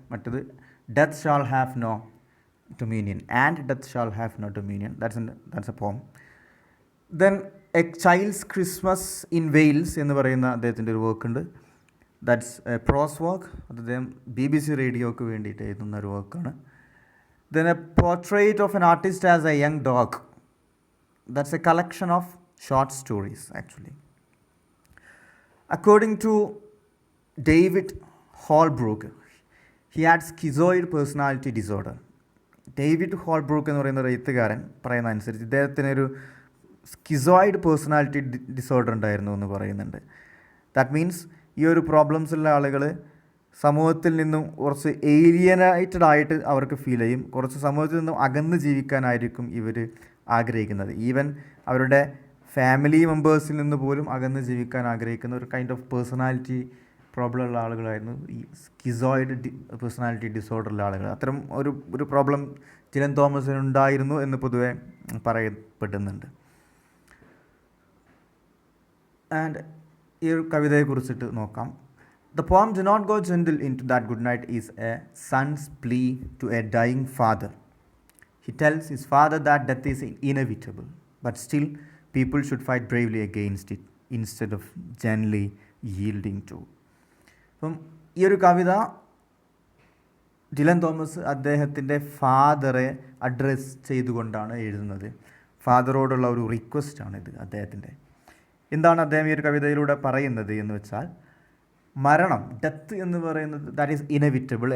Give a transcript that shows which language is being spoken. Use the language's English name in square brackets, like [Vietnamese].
[English] മറ്റത് death shall have no dominion, and death shall have no dominion. That's a poem. [Malayalam] Then A child's Christmas in Wales എന്ന് പറയുന്ന അദ്ദേഹത്തിൻ്റെ ഒരു work ഉണ്ട്. [English] That's a prose work. [Malayalam] അത് അദ്ദേഹം BBC റേഡിയോക്ക് വേണ്ടിയിട്ട് എഴുതുന്ന ഒരു വർക്കാണ്. [English] Then a portrait of an artist as a young dog. That's a collection of short stories actually. According to David Holbrook, he had schizoid personality disorder. [Malayalam] David ഹോൾബ്രൂക്ക് എന്ന് പറയുന്ന ഒരു എഴുത്തുകാരൻ പറയുന്ന അനുസരിച്ച് ഇദ്ദേഹത്തിനൊരു സ്കിസോയിഡ് പേഴ്സണാലിറ്റി ഡിസോർഡർ ഉണ്ടായിരുന്നു എന്ന് പറയുന്നുണ്ട്. [English] that means [Malayalam] ഈ ഒരു പ്രോബ്ലംസ് ഉള്ള ആളുകൾ സമൂഹത്തിൽ നിന്നും കുറച്ച് ഏലിയനേറ്റഡ് ആയിട്ട് അവർക്ക് ഫീൽ ചെയ്യും. കുറച്ച് സമൂഹത്തിൽ നിന്നും അകന്ന് ജീവിക്കാനായിരിക്കും ഇവർ ആഗ്രഹിക്കുന്നത്. ഈവൻ അവരുടെ ഫാമിലി മെമ്പേഴ്സിൽ നിന്ന് പോലും അകന്ന് ജീവിക്കാൻ ആഗ്രഹിക്കുന്ന ഒരു കൈൻഡ് ഓഫ് പേഴ്സണാലിറ്റി പ്രോബ്ലം ഉള്ള ആളുകളായിരുന്നു ഈ സ്കിസോയിഡ് പേഴ്സണാലിറ്റി ഡിസോർഡറുള്ള ആളുകൾ. അത്തരം ഒരു പ്രോബ്ലം ഡിലൻ തോമസിന് ഉണ്ടായിരുന്നു എന്ന് പൊതുവെ പറയപ്പെടുന്നുണ്ട്. ആൻഡ് ഈ ഒരു കവിതയെക്കുറിച്ചിട്ട് നോക്കാം. [English] The poem Do Not Go Gentle Into That Good Night is a son's plea to a dying father. He tells his father that death is inevitable, but still people should fight bravely against it instead of gently yielding to. [Malayalam] അപ്പം ഈ ഒരു കവിത Dylan Thomas അദ്ദേഹത്തിൻ്റെ ഫാദറെ address ചെയ്തുകൊണ്ടാണ് എഴുതുന്നത്. ഫാദറോടുള്ള ഒരു റിക്വസ്റ്റാണിത് അദ്ദേഹത്തിൻ്റെ. എന്താണ് അദ്ദേഹം ഈ ഒരു കവിതയിലൂടെ പറയുന്നത് എന്ന് വെച്ചാൽ, മരണം, ഡെത്ത് എന്ന് പറയുന്നത് [English] That is inevitable.